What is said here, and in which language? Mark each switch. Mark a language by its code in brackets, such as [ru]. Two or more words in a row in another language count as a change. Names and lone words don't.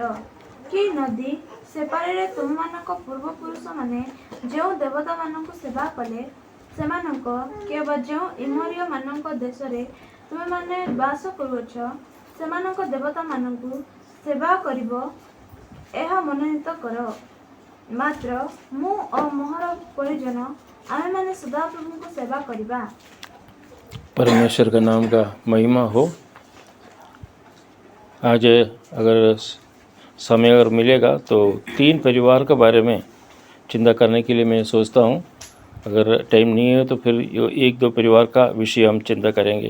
[or] କି ନଦୀ ସେପାରିରେ ତୁମମାନଙ୍କ ପୂର୍ବପୁରୁଷମାନେ ଯେଉଁ ଦେବତାମାନଙ୍କୁ ସେବା କଲେ ସେମାନଙ୍କ କିମ୍ବା ଯେଉଁ ଇମରିୟମାନଙ୍କ ଦେଶରେ ତୁମେମାନେ ବାସ କରୁଅଛ ସେମାନଙ୍କ ଦେବତାମାନଙ୍କୁ ସେବା କରିବ, ଏହା ମନୋନୀତ କର। ମାତ୍ର ମୁଁ ଓ ମୋହର ପରିଜନ ଆମେମାନେ ସଦାପ୍ରଭୁଙ୍କୁ ସେବା କରିବା। [hi] परमेश्वर का नाम का महिमा हो। आज अगर समय अगर मिलेगा तो 3 परिवार के बारे में चिंता करने के लिए मैं सोचता हूँ। अगर टाइम नहीं है तो फिर 1-2 परिवार का विषय हम चिंता करेंगे।